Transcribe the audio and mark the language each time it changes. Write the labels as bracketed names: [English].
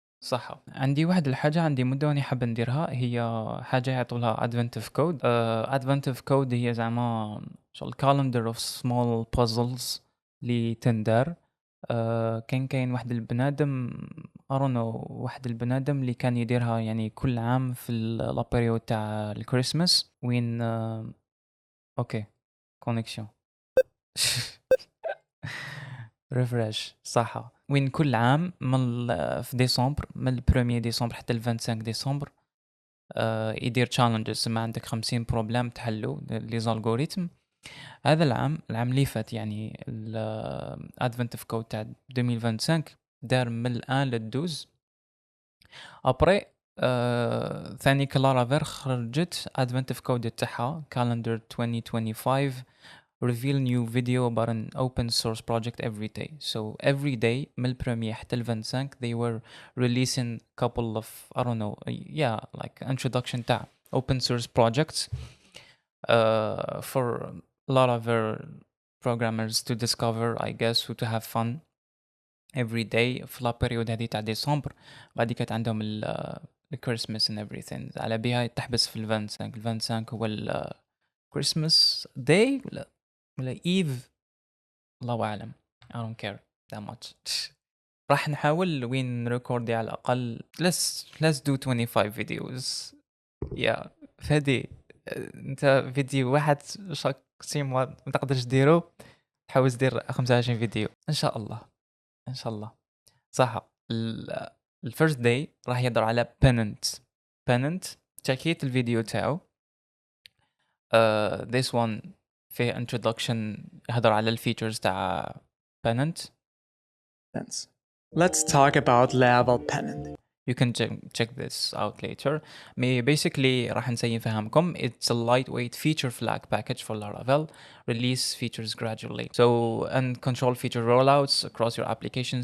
[Arabic] صح، عندي واحد الحاجة، عندي مدة واني حاب نديرها، هي حاجة يعطولها adventive code. adventive code هي زعما شغل [English] calendar of small puzzles [Arabic] اللي تندار. كاين واحد البنادم [English] I don't know، [Arabic] واحد البنادم اللي كان يديرها يعني كل عام في لابريود تاع الكريسماس وين اوكي كونيكسيون. ريفريش صح، وين كل عام في ديسمبر، من البروميير ديسمبر حتى 25 ديسمبر يدير تشالنجز. ما عندك 50 بروبلام تحلو لي زالغوريثم. هذا العام اللي فات يعني الادفنتيف كود تاع 2025 دار من الان للدوز. ابري ثاني كلارافير خرجت [English] adventive code تاعها calendar 2025 reveal new video about an open source project every day. So every day [Arabic] من البريمير حتى ال 25 [English] they were releasing couple of I don't know yeah like introduction تاع open source projects for a lot of programmers to discover I guess to have fun every day [Arabic] في لا بيريود هذه تاع ديسمبر. بعد كانت عندهم الكريسماس [English] and everything [Arabic] على بها تحبس في ال 25. ال 25 هو الكريسماس داي ولا ايف، الله اعلم. [English] I don't care that much. [Arabic] راح نحاول وين نريكوردي على الاقل [English] let's do 25 videos. [Arabic] يا فادي انت فيديو واحد شاك سيم ما تقدرش ديرو، تحاول دير 25 فيديو ان شاء الله. ان شاء الله صح. الفيرست داي راح يهضر على Pennant. تشيكيت الفيديو تاعو. [English] this one [Arabic] فيه introduction يهضر على الفيتشرز تاع Pennant. [English] Let's talk about Laravel Pennant. You can check this out later. Basically [Arabic] راح نفهمكم [English] it's a lightweight feature flag package for Laravel. Release features gradually. So and control feature rollouts across your application.